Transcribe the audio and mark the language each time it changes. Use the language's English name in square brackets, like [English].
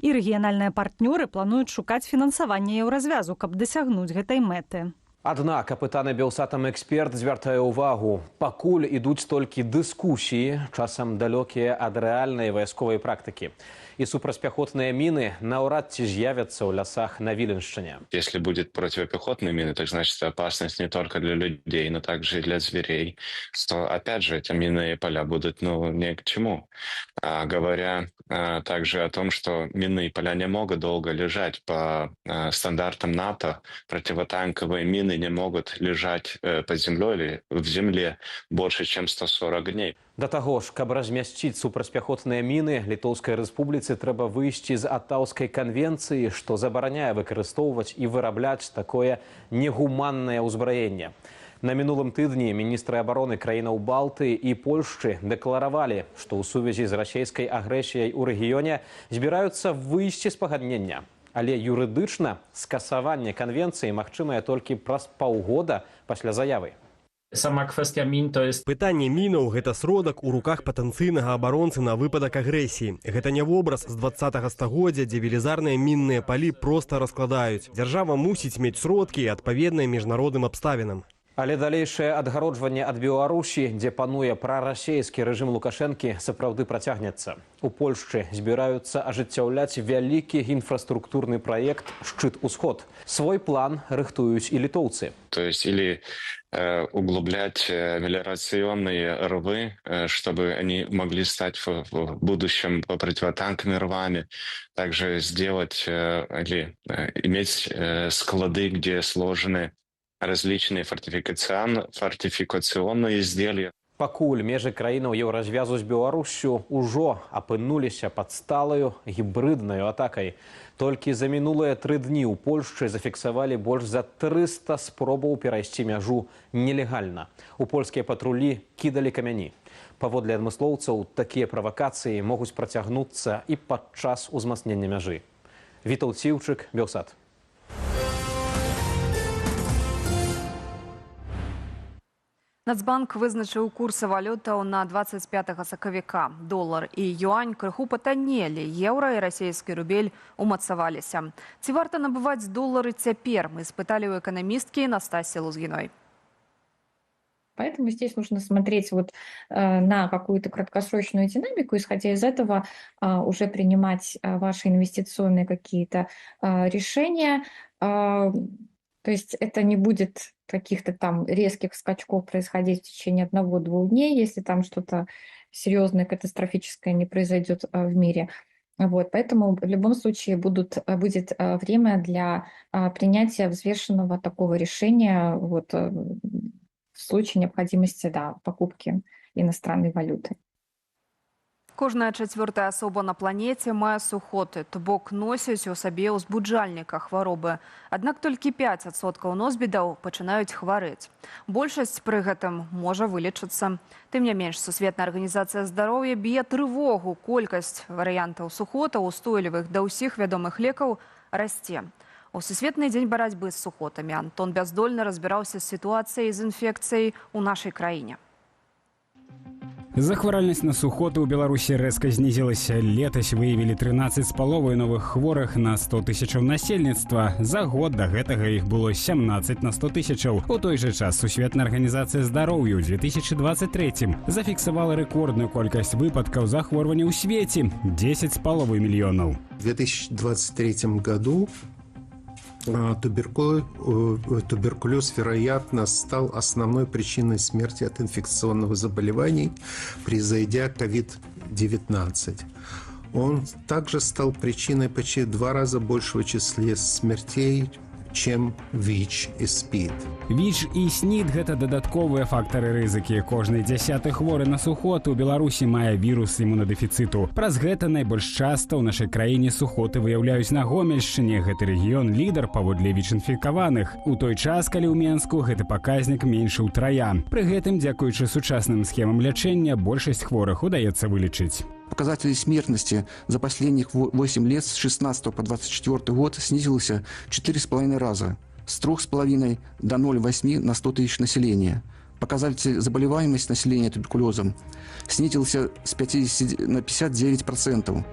[Belarusian] І рэгіянальныя партнёры плануюць шукаць фінансаванне еўразвязу, каб дасягнуць гэтай мэты. Аднак апытаны Белсатам эксперт звяртае ўвагу. Пакуль ідуць толькі дыскусіі, часам далёкія ад рэальнай вайсковай практыкі. И супрацьпяхотные мины наўрад ці з'явятся ў лясах на Віленшчыне. [Russian] Если будет противопехотные мины, так значит опасность не только для людей, но также и для зверей. Что, опять же, эти минные поля будут ни к чему. Говоря также о том, что минные поля не могут долго лежать по стандартам НАТО, противотанковые мины не могут лежать под землей или в земле больше, чем 140 дней. [Belarusian] Да таго ж, каб размясціць супрацьпяхотныя міны, Літоўскай Рэспубліцы трэба выйсці з Атаўскай канвенцыі, што забараняе выкарыстоўваць і вырабляць такое негуманнае ўзбраенне. На мінулым тыдні міністры абароны краінаў Балты і Польшчы дэкларавалі, што ў сувязі з расійскай агрэсіяй у рэгіёне збіраюцца выйсці з пагаднення. Але юрыдычна скасаванне канвенцыі магчымае толькі праз паўгода пасля заявы. [Polish] Сама kwestia min to jest [Belarusian] Пытанне мінаў – гэта сродак у руках патэнцыйнага абаронцы на выпадак агрэсіі. Гэта не вобраз з 20-го стагоддзя, дзе велізарныя мінныя палі проста раскладаюць. Дзяржава мусіць мець сродкі, адпаведныя міжнародным абставінам. Але далейшае адгароджванне ад Беларусі, дзе пануе прарасейскі рэжым Лукашэнкі, сапраўды працягнецца. У Польшчы збіраюцца ажыццяўляць вялікі інфраструктурны праект «Шчыт-Усход». Свой план рыхтуюць і літоўцы. [Russian] То есть или углублять мелиорационные рвы, чтобы они могли стать в будущем противотанковыми рвами. Также сделать или иметь склады, где сложены различные фортификационные изделия. [Belarusian] Пакуль межы краінаў еўразвязу з Беларуссю ўжо апынуліся пад сталаю гібрыднаю атакай. Толькі за мінулыя 3 дні ў Польшчы зафіксавалі больш за 300 спробаў перайсці мяжу нелегальна. У польскія патрулі кідалі камяні. Паводле адмыслоўцаў, такія правакацыі могуць працягнуцца і падчас узмацнення мяжы. Вітаўт Сіўчык, Белсат. Нацбанк вызначыў курсы валютаў на 25 сакавіка. Долар і юань крыху патаннелі, еўра і расійскі рубель умацаваліся. Ці варта набываць долары цяпер? Мы спыталі у эканамісткі Настасьі Лузгіной. [Russian] Поэтому здесь нужно смотреть вот на какую-то краткосрочную динамику, исходя из этого уже принимать ваши инвестиционные какие-то решения. То есть это не будет каких-то там резких скачков происходить в течение 1-2 дней, если там что-то серьезное, катастрофическое не произойдет в мире. Вот, поэтому в любом случае будет время для принятия взвешенного такого решения вот, в случае необходимости покупки иностранной валюты. [Belarusian] Кожная 4-я асоба на планеце мае сухоты, то бок носяць у сабе ўзбуджальніка хваробы. Аднак толькі 5% носьбітаў пачынаюць хварэць. Большасць пры гэтым можа вылечыцца. Тым не менш, Сусветная арганізацыя здароўя б'е трывогу. Колькасць варыянтаў сухотаў, устойлівых да ўсіх вядомых лекаў, расце. У Сусветны дзень барацьбы з сухотамі Антон Бяздольны разбіраўся з сітуацыяй з інфекцыяй у нашай краіне. Захваральнасць на сухоты ў Беларусі рэзка знізілася. Летась выявілі 13,5 новых хворых на 100 тысячаў насельніцтва. За год да гэтага іх было 17 на 100 тысячаў. У той жа час Сусветная арганізацыя здароўя ў 2023 зафіксавала рэкордную колькасць выпадкаў захворвання ў свеце – 10,5 мільёнаў. [Russian] В 2023 году туберкулез, вероятно, стал основной причиной смерти от инфекционных заболеваний, превзойдя COVID-19. Он также стал причиной почти в 2 раза большего числа смертей, чем ВИЧ и СПИД. [Belarusian] ВИЧ і СНИД – гэта дадатковыя фактары рызыкі. Кожны 10-ы хворы на сухоты ў Беларусі мае вірус імунадэфіцыту. Праз гэта найбольш часта ў нашай краіне сухоты выяўляюць на Гомельшчыне. Гэты рэгіён лідар паводле ВІЧ-інфікаваных. У той час, калі ў Менску гэты паказнік меншы ўтрая. Пры гэтым, дзякуючы сучасным схемам лячэння, большасць хворых удаецца вылечыць. [Russian] Показатели смертности за последних 8 лет с 16 по 24 год снизился 4,5 раза, с 3,5 до 0,8 на 100 тысяч населения. Показатель заболеваемости населения туберкулезом снизился с 50 на 59%.